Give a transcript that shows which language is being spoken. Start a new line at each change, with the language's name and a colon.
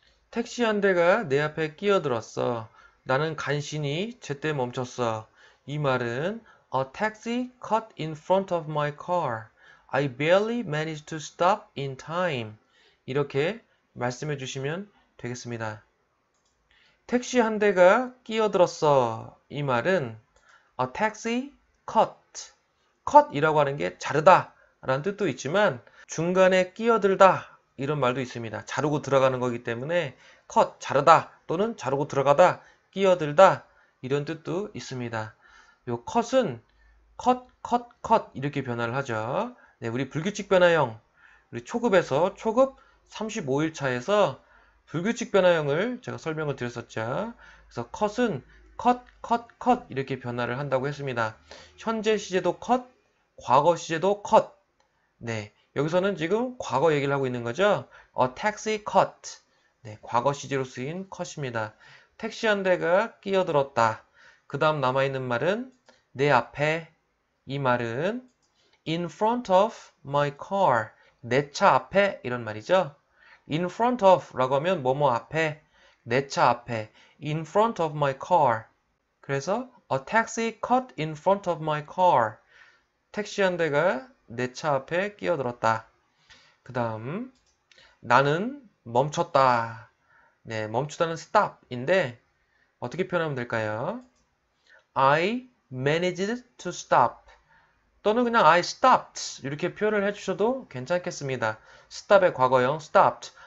Korean: 택시 한 대가 내 앞에 끼어들었어. 나는 간신히 제때 멈췄어. 이 말은
English: A taxi cut in front of my car. I barely managed to stop in time.
Korean: 이렇게 말씀해 주시면 되겠습니다. 택시 한 대가 끼어들었어. 이 말은
English: A taxi cut.
Korean: cut이라고 하는 게 자르다 라는 뜻도 있지만 중간에 끼어들다 이런 말도 있습니다. 자르고 들어가는 거기 때문에 cut, 자르다 또는 자르고 들어가다, 끼어들다 이런 뜻도 있습니다. 요 cut은 cut 이렇게 변화를 하죠. 네, 우리 불규칙 변화형 우리 초급에서 초급 35일 차에서 불규칙 변화형을 제가 설명을 드렸었죠. 그래서 cut은 cut 이렇게 변화를 한다고 했습니다. 현재 시제도 cut, 과거 시제도 cut. 네, 여기서는 지금 과거 얘기를 하고 있는 거죠.
English: A taxi cut.
Korean: 네, 과거 시제로 쓰인 cut입니다. 택시 한 대가 끼어들었다. 그 다음 남아있는 말은 내 앞에. 이 말은
English: in front of my car.
Korean: 내 차 앞에 이런 말이죠.
English: in front of
Korean: 라고 하면 뭐뭐 앞에, 내 차 앞에.
English: in front of my car.
Korean: 그래서
English: a taxi cut in front of my car.
Korean: 택시 한 대가 내 차 앞에 끼어들었다. 그 다음 나는 멈췄다. 네, 멈추다는 stop인데 어떻게 표현하면 될까요?
English: I managed to stop.
Korean: 또는 그냥
English: I stopped
Korean: 이렇게 표현을 해주셔도 괜찮겠습니다. stop의 과거형 stopped.